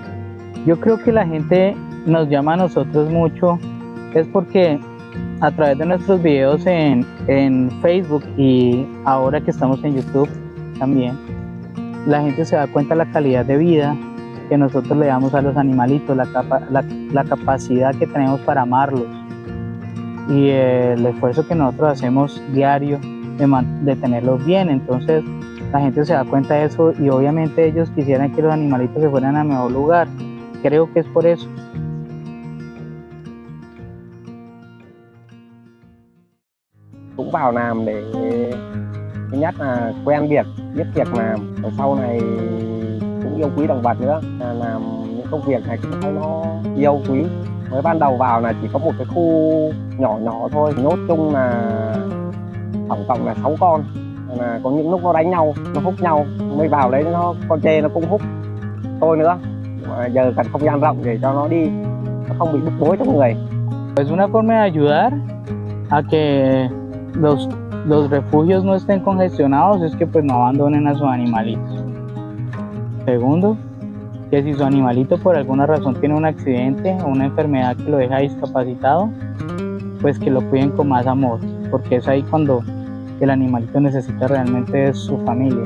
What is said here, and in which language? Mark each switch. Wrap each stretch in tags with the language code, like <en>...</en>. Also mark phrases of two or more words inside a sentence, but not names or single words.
<es>Yo creo que la gente nos llama a nosotros mucho es porque a través de nuestros videos en Facebook y ahora que estamos en YouTube también, la gente se da cuenta de la calidad de vida que nosotros le damos a los animalitos, la capacidad que tenemos para amarlos y el esfuerzo que nosotros hacemos diario de tenerlos bien. Entonces la gente se da cuenta de eso y obviamente ellos quisieran que los animalitos se fueran a mejor lugar. Creo que es por eso.</es> <vi>Cũng vào làm để thứ nhất là quen việc, biết việc làm, rồi sau này cũng yêu quý động vật nữa, làm những công việc này cũng thấy nó yêu quý. Mới ban đầu vào là chỉ có một cái khu nhỏ nhỏ thôi, nhốt chung là tổng cộng là 6 con, là có những lúc nó đánh nhau, nó húc nhau, mới vào đấy con chê nó cũng húc tôi nữa. Mà giờ cần không gian rộng để cho nó đi, nó không bị bức bối trong người.</vi> <es>Es una forma de ayudar a que los refugios no estén congestionados, es que pues no abandonen a sus animalitos. Segundo, que si su animalito por alguna razón tiene un accidente o una enfermedad que lo deja discapacitado, pues que lo cuiden con más amor, porque es ahí cuando el animalito necesita realmente de su familia.</es>